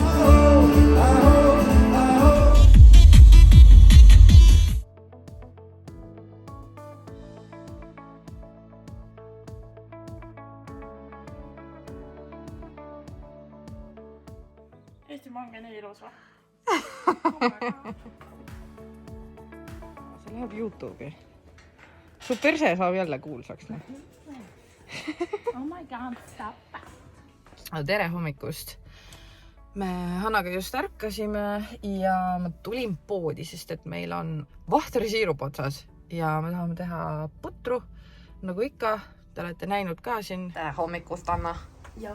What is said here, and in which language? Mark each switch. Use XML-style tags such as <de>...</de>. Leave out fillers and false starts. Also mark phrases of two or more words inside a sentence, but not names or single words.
<et>Eesti manga nii ilus või? See läheb YouTube'i. Su perse saab jälle kuulsaks.</et> <en>Oh my god, stop.</en> <et>Tere hommikust. Me Hannaga just ärkasime ja ma tulin poodi, sest et meil on vahterisiirup otsas ja me tahame teha putru, nagu ikka. Te olete näinud ka siin. Tere hommikust, Anna. Joo.</et>